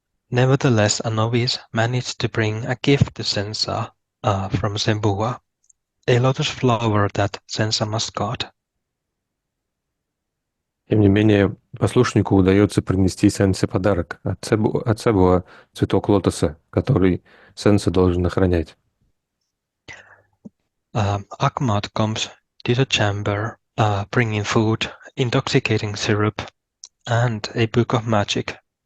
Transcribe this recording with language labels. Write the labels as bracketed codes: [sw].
[en] Nevertheless, a novice managed to bring a gift to Sensa from Sebua, a lotus flower that Sensa must guard. [ru] Тем не менее, послушнику удается принести Сенсе подарок от Себуа цветок лотоса, который Сенсе должен охранять. [en] Ahmad comes to the chamber, bringing food, intoxicating syrup, and a book of magic.